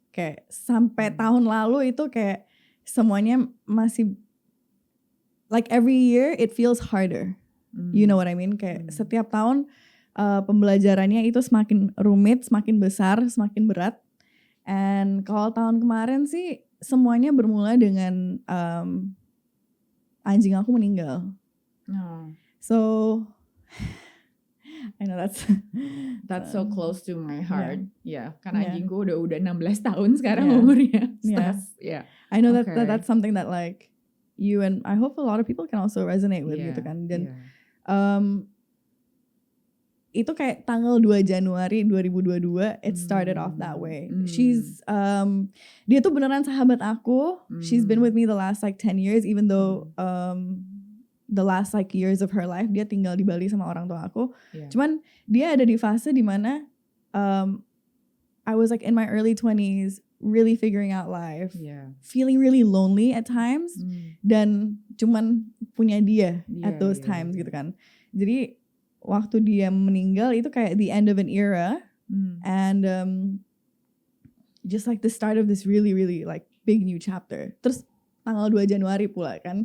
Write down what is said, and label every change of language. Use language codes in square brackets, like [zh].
[id] Kayak sampai tahun lalu itu kayak semuanya masih [en] like every year it feels harder. You know what I mean? [id] Kayak setiap tahun pembelajarannya itu semakin rumit, semakin besar, semakin berat. And kalau tahun kemarin sih semuanya bermula dengan anjing aku meninggal. [en] So I know that's so close to my heart. [id] Yeah, karena anjingku udah 16 tahun sekarang umurnya. [en] I know that's something that like you and I hope a lot of people can also resonate with gitu kan. [id] Dan itu kayak tanggal 2 Januari 2022 [en] it started off that way. [id] She's dia tuh beneran sahabat aku. [en] She's been with me the last like 10 years even though the last like years of her life [id] dia tinggal di Bali sama orang tua aku. Cuman dia ada di fase dimana [en] I was like in my early 20s really figuring out life, feeling really lonely at times, [id] dan cuman punya dia [en] at those times gitu kan. [id] Jadi waktu dia meninggal itu kayak [en] the end of an era, and just like the start of this really really like big new chapter. [id] Terus tanggal 2 Januari pula kan.